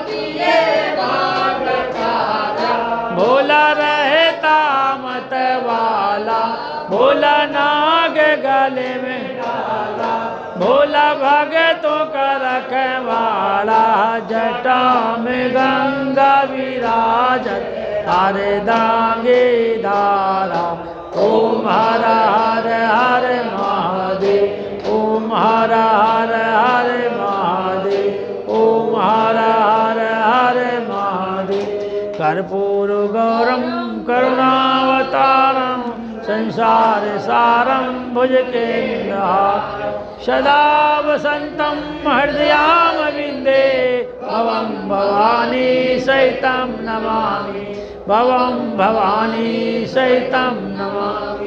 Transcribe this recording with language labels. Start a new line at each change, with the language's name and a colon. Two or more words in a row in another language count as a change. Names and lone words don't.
Hindi: भोला रहता मत वाला, भोला नाग गले में डाला, भोला भगतों का रखवाला, जटा में गंगा विराजत, हरे दांगे धारा। ओम हर हर हर महादेव। ओम हर हर हर महादेव। ओम हर हर हर महादेव।
Sanskrit: कर्पूर गौरम करुणावतारम, संसार सारम भुजगेन्द्रहारं, सदा वसन्तं हृदयारविन्दे, भवं भवानी सहितं नमामि, भवं भवानी सहितं नमामि।